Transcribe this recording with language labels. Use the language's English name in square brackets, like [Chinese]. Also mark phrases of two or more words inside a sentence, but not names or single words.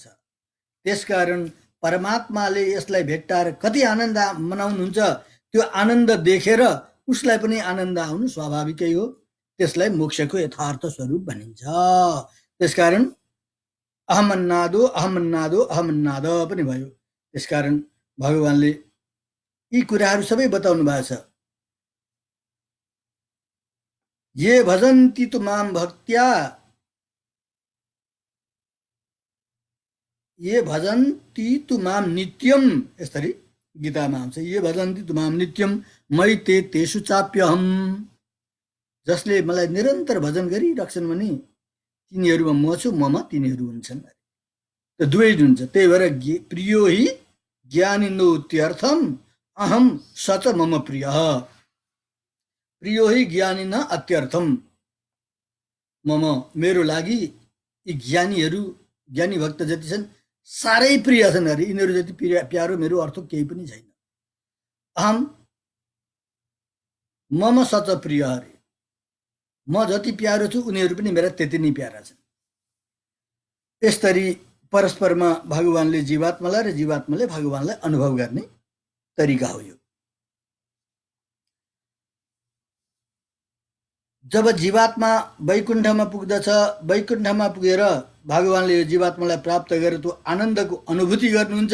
[Nepali] त्यसकारण परमात्माले यसलाई भेट्टाएर कति आनन्द मनाउनुहुन्छ, त्यो आनन्द देखेर उसलाई पनि आनन्द आउनु स्वाभाविकै हो। त्यसलाई मोक्षको यथार्थ स्वरूप भनिन्छ। त्यसकारण [Sanskrit] अहमन्नादो अहमन्नादो अहमन्नाद [Nepali] पनि भयो। त्यसकारण भगवानले यी कुराहरू सबै बताउनु भएको छ। [Sanskrit] ये भजन्ति तु माम भक्त्या, ये भजन्ति तु माम नित्यम, [Nepali] यसरी गीतामा आउँछ। [Sanskrit] ये भजन्ति तु माम नित्यम मै ते तेषु चाप्यहम्। [Nepali] जसले मलाई निरन्तर भजन गरिराख्छन् भने तिनीहरूमा म छु, ममा तिनीहरू हुन्छन्। त्यो दुवै हुन्छ। त्यही भएर [Sanskrit] प्रियो हि ज्ञानिनो त्यर्थम अहम सच मम प्रिय। प्रियो हि ज्ञानिन अत्यर्थम, मम [Nepali] मेरो लागि यी ज्ञानीहरू, ज्ञानी भक्त जति छन् साह्रै प्रिय छन् अरे। यिनीहरू जति प्यारो मेरो अर्थ केही पनि छैन। [Sanskrit] अहम मम सच प्रिय [Nepali] अरे, म जति प्यारो छु उनीहरू पनि मेरा त्यति नै प्यारा छन्। यसरी परस्परमा भगवानले जीवात्मालाई र जीवात्माले भगवानलाई अनुभव गर्ने तरिका हो यो। जब जीवात्मा वैकुण्ठमा पुग्दछ, वैकुण्ठमा पुगेर भगवानले यो जीवात्मालाई प्राप्त गरेर त्यो आनन्दको अनुभूति गर्नुहुन्छ।